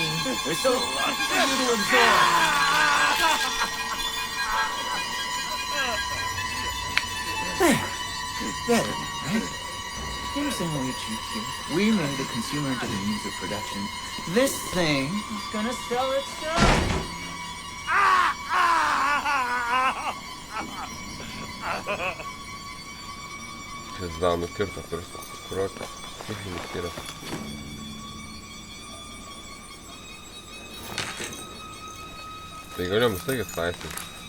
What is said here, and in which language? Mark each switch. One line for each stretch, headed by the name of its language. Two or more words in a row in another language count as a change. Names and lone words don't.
English: There's so much for you to absorb. There. Better, right? Here's how we cheat here. We made the consumer into the means of production. This thing is gonna sell itself.
Lithuanian: Pizda, nukirto pirštą. Kurortas. Psichinis yra. Tai galėjom visai atlaisvinti.